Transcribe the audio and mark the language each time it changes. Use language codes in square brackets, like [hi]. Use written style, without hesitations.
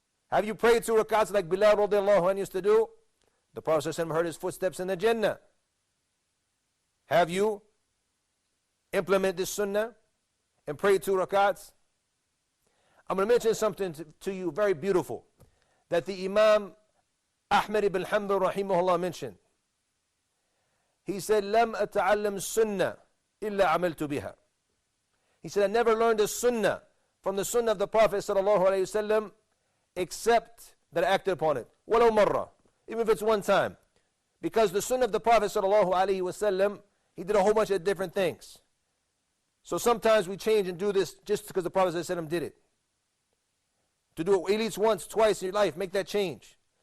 [en] Have you prayed 2 rakats like Bilal radiallahu anhu used to do? The Prophet ﷺ heard his footsteps in the Jannah. Have you implemented this sunnah and prayed 2 rakats? I'm going to mention something to you very beautiful that the Imam Ahmad ibn Hanbal rahimahullah mentioned. [ar] He said, لَمْ أَتَعَلَّمْ السُّنَّةِ إِلَّا عَمَلْتُ بِهَا. [en] He said, I never learned a sunnah from the sunnah of the Prophet sallallahu alaihi wasallam except that I acted upon it. [ar] وَلَوْ مَرَّةً, [en] even if it's one time. Because the sunnah of the Prophet sallallahu alaihi wasallam, he did a whole bunch of different things. So sometimes we change and do this just because the Prophet sallallahu alaihi wasallam did it. To do it at least once, twice in your life, make that change.